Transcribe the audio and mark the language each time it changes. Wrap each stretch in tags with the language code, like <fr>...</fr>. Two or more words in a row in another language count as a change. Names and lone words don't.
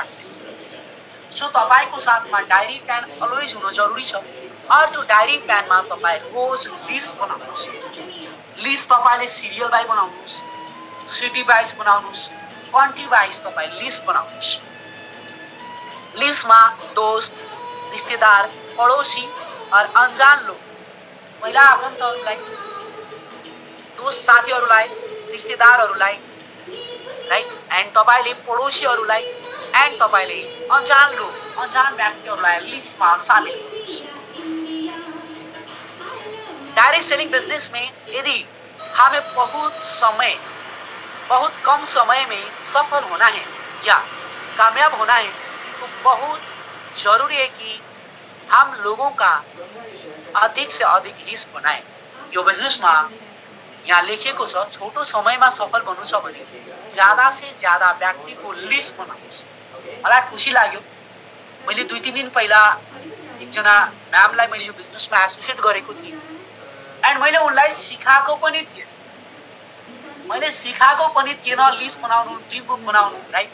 <ne>सो तपाईँको साथमा</ne> <en>diary pen always</en> <ne>हुन जरुरी छ और त्यो डायरी पेनमा तपाईँ रोज लिस्ट बनाउनुहोस्। लिस्ट तपाईँले</ne> <en>serial wise</en> <ne>बनाउनुहोस्,</ne> <en>city wise</en> <ne>बनाउनुहोस्,</ne> <en>country wise</en> <ne>तपाईँ लिस्ट बनाउनुहोस्।</ne> <hi>लिस्टमा दोस्त, रिश्तेदार, पड़ोसी और अनजान लोग,</hi> <ne>महिला आफन्तहरूलाई, दोस्त साथीहरूलाई, रिश्तेदारहरूलाई, राइट। एन्ड तपाईँले पड़ोसीहरूलाई एन्ड तपाईँले</ne> <hi>अनजान लोग,</hi> <ne>अनजान व्यक्तिहरूलाई लिस्टमा सामेल गर्नुहोस्।</ne> <en>direct selling business</en> <hi>में यदि हमें बहुत कम समय में सफल होना है या कामयाब होना है तो बहुत जरूरी है कि हम लोगों का अधिक से अधिक लिस्ट बनाए।</hi> <ne>यो बिजनेसमा यहाँ लेखेको छ छोटो समयमा सफल बन्नु छ भने</ne> <hi>ज्यादा से ज्यादा</hi> <ne>व्यक्तिको लिस्ट बनाउनुहोस्। मलाई खुसी लाग्यो, मैले 2-3 दिन पहिला एकजना म्यामलाई मैले यो बिजनेसमा एसोसिएट गरेको थिएँ एन्ड मैले उनलाई सिकाएको पनि थिएन लिस्ट बनाउनु,</ne> <en>dream book</en> <ne>बनाउनु, राइट।</ne>